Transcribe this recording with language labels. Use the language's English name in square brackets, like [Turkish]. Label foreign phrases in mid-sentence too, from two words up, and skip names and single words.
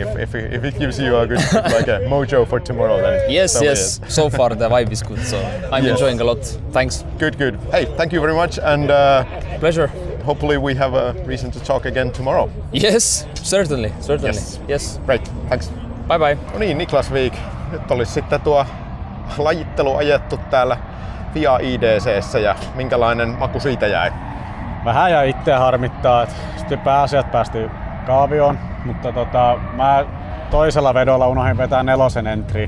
[English] If it gives you a good like a mojo for tomorrow, then yes. So far the vibe is good, so I'm enjoying a lot. Thanks. Good. Hey, thank you very much, and pleasure. Hopefully we have a reason to talk again tomorrow. Yes, certainly. Yes. Great, thanks. Bye bye. [Finnish] No niin, Niklas Wik. Nyt olisi sitten tuo lajittelu ajettu täällä FIA IDC:ssä, ja minkälainen maku siitä jäi? Vähän ja itseä harmittaa, että sitten pääasiat päästiin kaavioon, mutta mä toisella vedolla unohdin vetää 4 entriin.